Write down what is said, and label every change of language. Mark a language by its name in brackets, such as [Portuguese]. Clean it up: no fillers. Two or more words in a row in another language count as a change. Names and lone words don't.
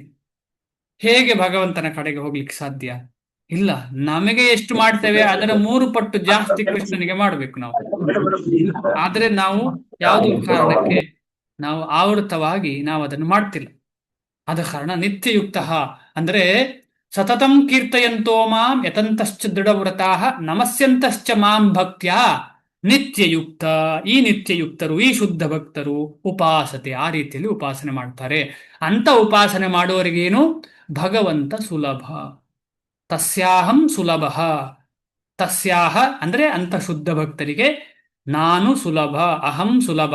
[Kannada] ಹೇಗೆ ಭಗವಂತನ ಕಡೆಗೆ ಹೋಗ್ಲಿಕ್ಕೆ ಸಾಧ್ಯ? ಇಲ್ಲ. ನಮಗೆ ಎಷ್ಟು ಮಾಡ್ತೇವೆ ಅದರ 3 ಪಟ್ಟು ಜಾಸ್ತಿ ಕೃಷ್ಣನಿಗೆ ಮಾಡಬೇಕು ನಾವು. ಆದ್ರೆ ನಾವು ಯಾವುದೋ ಕಾರಣಕ್ಕೆ ನಾವು ಆವೃತವಾಗಿ ನಾವು ಅದನ್ನು ಮಾಡ್ತಿಲ್ಲ. ಆದ ಕಾರಣ ನಿತ್ಯಯುಕ್ತ ಅಂದ್ರೆ [Sanskrit] ಸತತಂ ಕೀರ್ತಯಂತೋ ಮಾಂ ಯತಂತಶ್ಚ ದೃಢವ್ರತಾಃ ನಮಸ್ಯಂತಶ್ಚ ಮಾಂ ಭಕ್ತ್ಯ ನಿತ್ಯಯುಕ್ತ. [Kannada] ಈ ನಿತ್ಯಯುಕ್ತರು, ಈ ಶುದ್ಧ ಭಕ್ತರು ಉಪಾಸತೆ, ಆ ರೀತಿಯಲ್ಲಿ ಉಪಾಸನೆ ಮಾಡ್ತಾರೆ. ಅಂತ ಉಪಾಸನೆ ಮಾಡುವವರಿಗೇನು? ಭಗವಂತ ಸುಲಭ. [Sanskrit] ತಸ್ಯಾಹಂ ಸುಲಭ. [Kannada] ತಸ್ಯಾಹ ಅಂದ್ರೆ ಅಂತ ಶುದ್ಧ ಭಕ್ತರಿಗೆ ನಾನು ಸುಲಭ, [Sanskrit] ಅಹಂ ಸುಲಭ.